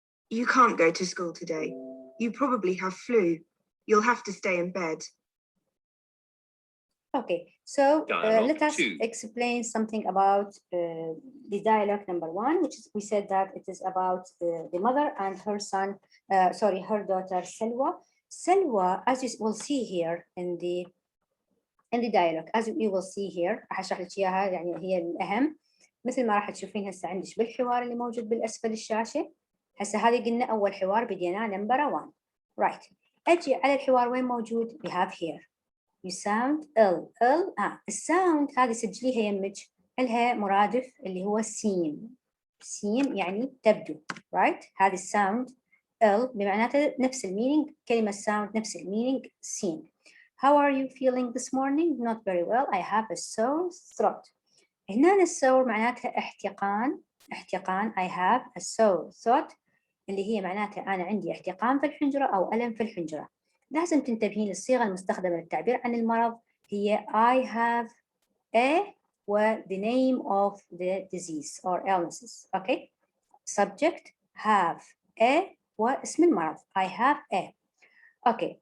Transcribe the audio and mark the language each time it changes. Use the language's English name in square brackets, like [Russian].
[English] You can't go to school today. You probably have flu. You'll have to stay in bed. Okay, so let us 2. explain something about the dialogue number 1, which is, we said that it is about the mother and her son, her daughter Selwa. Selwa, as you will see here in the dialogue, as you will see here, [Arabic] راح اشرح لك اياها يعني هي الاهم مثل ما راح تشوفين هسه عندك بالحوار اللي موجود بالاسفل الشاشه. هسه هذه قلنا اول حوار بديناه نمبر 1. [English] right. [Arabic] اجي على الحوار وين موجود؟ [English] we have here. You sound ill. [Arabic] الساوند هذه سجليها يمك، لها مرادف اللي هو سين. سين يعني تبدو. [English] right. [Arabic] هذه الساوند ill بمعناته نفس المينينج، كلمة sound نفس المينينج سين. [English] How are you feeling this morning? Not very well. I have a sore throat. [Arabic] هنا السور معناتها احتقان. [English] I have a sore throat [Arabic] اللي هي معناتها أنا عندي احتقان في الحنجرة أو ألم في الحنجرة. لازم تنتبهين للصيغة المستخدمة للتعبير عن المرض هي [English] I have a [Arabic] و [English] the name of the disease or illnesses. [Arabic] Okay. [English] Subject have a [Arabic] واسم المرض [English] I have a. Okay.